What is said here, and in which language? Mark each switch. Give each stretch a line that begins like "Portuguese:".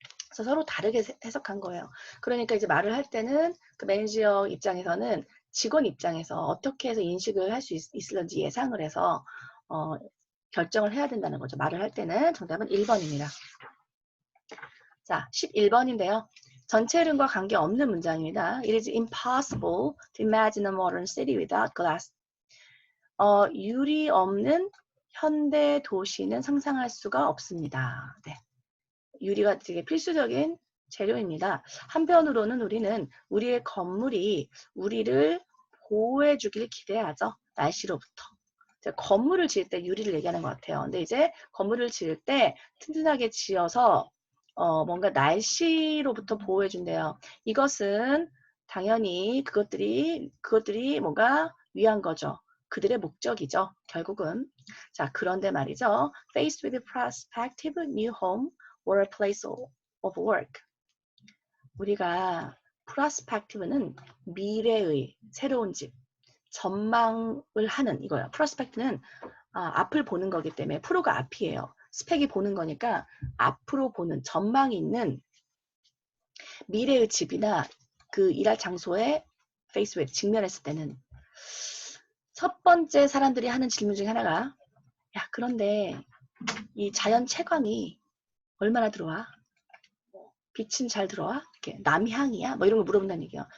Korean: 그래서 서로 다르게 해석한 거예요. 그러니까 이제 말을 할 때는 그 매니저 입장에서는 직원 입장에서 어떻게 해서 인식을 할 수 있을런지 예상을 해서 결정을 해야 된다는 거죠. 말을 할 때는. 정답은 1번입니다. 자, 11번인데요. 전체 흐름과 관계없는 문장입니다.
English: It is impossible to imagine a modern city without glass.
Korean: 유리 없는 현대 도시는 상상할 수가 없습니다. 네. 유리가 되게 필수적인 재료입니다. 한편으로는 우리는 우리의 건물이 우리를 보호해 주길 기대하죠. 날씨로부터. 건물을 지을 때 유리를 얘기하는 것 같아요. 근데 이제 건물을 지을 때 튼튼하게 지어서 뭔가 날씨로부터 보호해 준대요. 이것은 당연히 그것들이 뭔가 위한 거죠. 그들의 목적이죠. 결국은. 자, 그런데 말이죠.
English: Faced with prospective new home or a place of work.
Korean: 우리가 prospective는 미래의 새로운 집, 전망을 하는 이거예요. prospect는 앞을 보는 거기 때문에 프로가 앞이에요. 스펙이 보는 거니까 앞으로 보는 전망이 있는 미래의 집이나 그 일할 장소에 face with 직면했을 때는 첫 번째 사람들이 하는 질문 중에 하나가 야 그런데 이 자연 채광이 얼마나 들어와? 빛은 잘 들어와? 이렇게 남향이야? 뭐 이런 거 물어본다는 얘기예요.